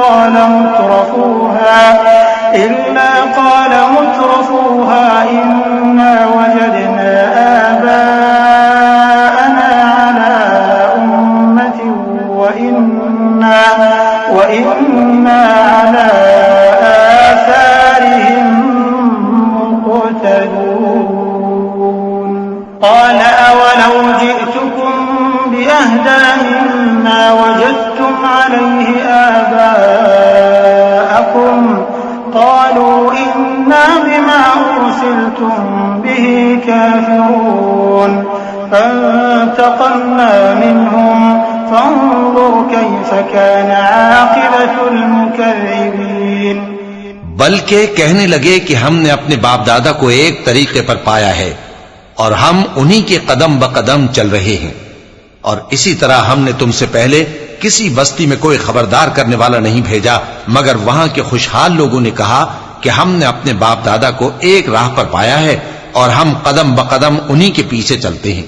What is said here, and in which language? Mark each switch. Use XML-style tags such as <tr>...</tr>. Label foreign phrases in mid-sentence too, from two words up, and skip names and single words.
<ar>قال مترفوها إنا وجدنا آباءنا على أمة وإنا على آثارهم مقتدون. قال أولو جئتكم بأهدى مما وجدتم عليه آباءكم قالوا إنا بما أرسلتم به كافرون فانتقمنا منهم فانظر كيف كان عاقبة المكذبين.</ar> <hi>बल्कि कहने लगे कि हमने अपने बाप दादा को एक तरीके पर पाया है और हम उन्हीं के कदम ब कदम चल रहे हैं। और इसी तरह हमने तुमसे पहले किसी बस्ती में कोई खबरदार करने वाला नहीं भेजा मगर वहां के खुशहाल लोगों ने कहा कि हमने अपने बाप दादा को एक राह पर पाया है और हम कदम ब कदम उन्हीं के पीछे चलते हैं।</hi>